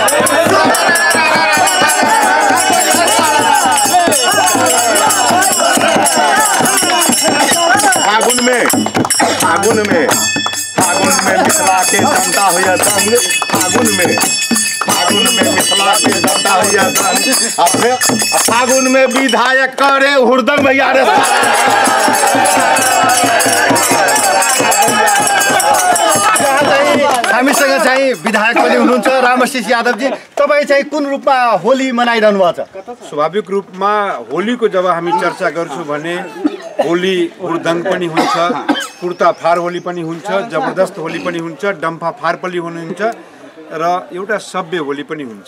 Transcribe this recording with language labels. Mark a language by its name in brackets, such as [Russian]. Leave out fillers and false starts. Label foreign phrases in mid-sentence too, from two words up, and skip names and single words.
[Maithili] फागुन में मिथिला के जनता हुआ संग, फागुन में मिथिला के जनता हुआ संग, फागुन में विधायक करे हुरदंग भैया रे। [Nepali] हामीसँग चाहिँ विधायक पनि हुनुहुन्छ रामशिष यादवजी। तपाईँ चाहिँ कुन रूपमा होली मनाइरहनु भएको छ? स्वाभाविक रूपमा होलीको जब हामी चर्चा गर्छौँ भने होली हुरदंग पनि हुन्छ, कुर्ता फार होली पनि हुन्छ, जबरदस्त होली पनि हुन्छ, डम्फा फार पनि हुन्छ र एउटा सभ्य होली पनि हुन्छ।